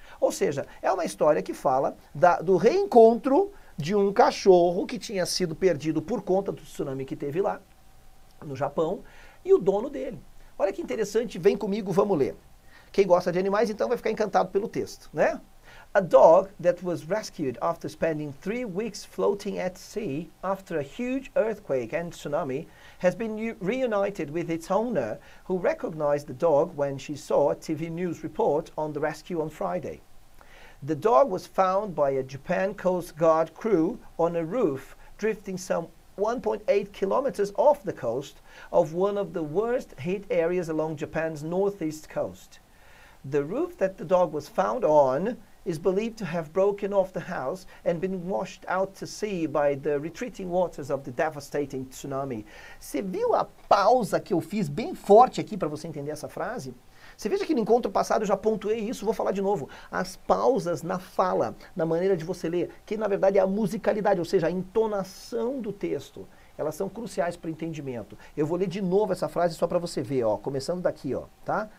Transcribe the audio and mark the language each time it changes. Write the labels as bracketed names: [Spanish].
[Portuguese] Ou seja, é uma história que fala do reencontro de um cachorro que tinha sido perdido por conta do tsunami que teve lá, no Japão, e o dono dele. Olha que interessante, vem comigo, vamos ler. Quem gosta de animais, então, vai ficar encantado pelo texto, né? [English] A dog that was rescued after spending 3 weeks floating at sea after a huge earthquake and tsunami has been reunited with its owner, who recognized the dog when she saw a TV news report on the rescue on Friday. The dog was found by a Japan Coast Guard crew on a roof drifting some 1.8 kilometers off the coast of one of the worst hit areas along Japan's northeast coast. The roof that the dog was found on is believed to have broken off the house and been washed out to sea by the retreating waters of the devastating tsunami. [Portuguese] Você viu a pausa que eu fiz bem forte aqui para você entender essa frase? Você veja que no encontro passado eu já pontuei isso, vou falar de novo. As pausas na fala, na maneira de você ler, que na verdade é a musicalidade, ou seja, a entonação do texto. Elas são cruciais para o entendimento. Eu vou ler de novo essa frase só para você ver, ó, começando daqui, ó, tá?